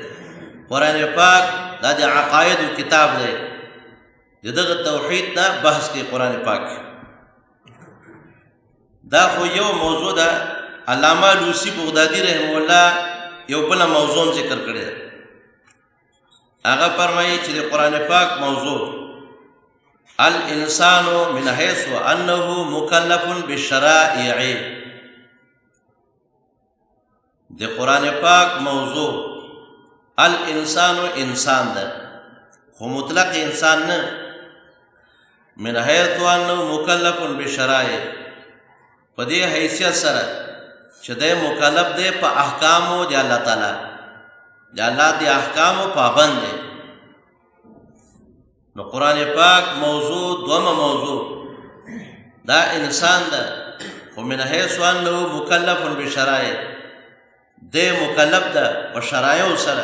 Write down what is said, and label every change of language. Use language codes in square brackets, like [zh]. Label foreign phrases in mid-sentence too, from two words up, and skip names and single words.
[ps] قرآن پاک دا د عقایدو کتاب دی، د دغه توحید نه بحث کوي قرآن پاک. دا خو یو موضوع ده. علامه لوسی بغدادي [ar] رحمه الله [ps] یو بله موضوع ذکر کړی ده. هغه فرمایي چې د قرآن پاک موضوع [ar] الانسان من حيث انه مکلف بالشرائع. [ps] د قرآن پاک موضوع الانسان انسان ده، خو مطلق انسان نه. [ar] من حيث انه مکلف بالشرائع [ps] په دې حیثیت سره چې دی مکلف دی په احکامو د الله تعالی، د الله د احکامو پابند دی. نو قرآن پاک موضوع دومه موضوع دا انسان ده، خو [ar] من حیث انه مکلف بشرایع [ps] دی مکلف ده په شرایعو سره.